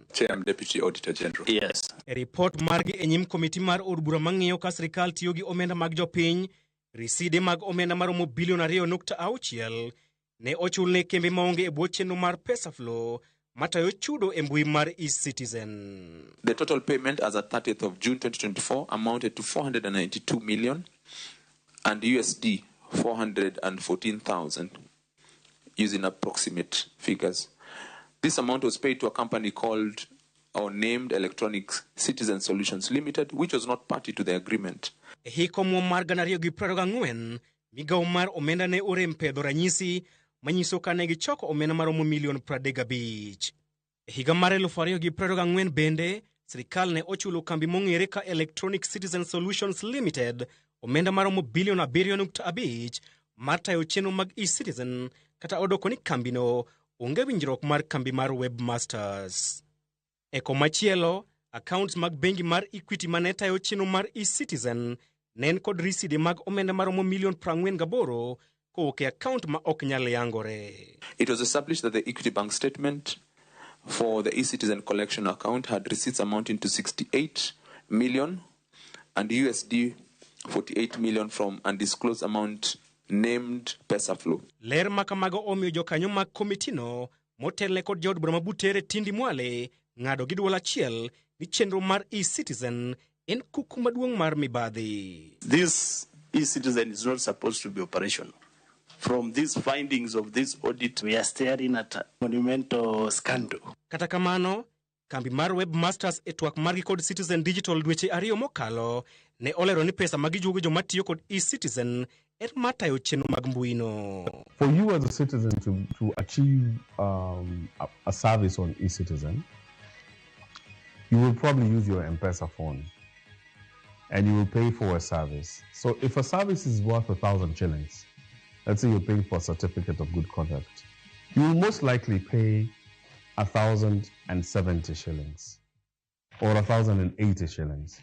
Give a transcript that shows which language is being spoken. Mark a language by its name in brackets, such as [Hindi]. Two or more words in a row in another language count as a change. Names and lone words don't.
[English] Chair, Deputy Auditor General. Yes. [Luo (Kenya and Tanzania)] E report margi e nyim komiti mar od bura mang'iyo ka sirkal tiyo gi omenda mag jopiny, riside mag omenda maromo bilion 2.6 ne ochul ne kembe maonge e bwo chenro mar pesa flow matayo chudo e mbui mar e-citizen. [English] The total payment as at 30th of June 2024 amounted to 492 million and USD 414,000 using approximate figures. This amount was paid to a company called or named Electronic Citizen Solutions Limited, which was not party to the agreement. [Luo (Kenya and Tanzania)] Hiko mar ganario gi 24 migao mar omenda ne orem pedho ranyisi manyiso ka ne gichoko omenda maromo milion 35. Higa mar 2024 bende sirkal ne ochulo kambi mong'ere ka Electronic Citizen Solutions Limited omenda maromo bilion 7.5 mar tayo chenro mag e-citizen kata odoko ni kambino onge winjruok mar kambi mar webmasters. E komachielo, accounts mag bengi mar Equity mane tayo chenro mar e-citizen nen kod riside mag omenda maromo milion 48 kowuok e account ma ok nyal yangore. [English] It was established that the Equity Bank statement for the e-citizen collection account had receipts amounting to 68 million and USD 48 million from undisclosed amount named PesaFlow. [Luo (Kenya and Tanzania)] Ler makamago omiyo jokanyo mag komitino motelne kod jaod bura mabutere Tindi Mwale ng'ado gi dwol achiel ni chenro mar e-citizen en kuku maduong' mar mibadhi. [English] This e-citizen is not supposed to be operational. From these findings of this audit, we are staring at a monumental scandal. [Luo (Kenya and Tanzania)] Kata kamano, kambi mar webmasters e twak margi kod Citizen Digital dweche 2 mokalo ne olero ni pesa magijuogo joma tiyo kod e-citizen er matayo chenro mag mbuino. [English] For you as a citizen to achieve a service on e-citizen, you will probably use your M-Pesa phone and you will pay for a service. So if a service is worth 1,000 shillings, let's say you're paying for a certificate of good conduct, you will most likely pay 1,070 shillings or 1,080 shillings.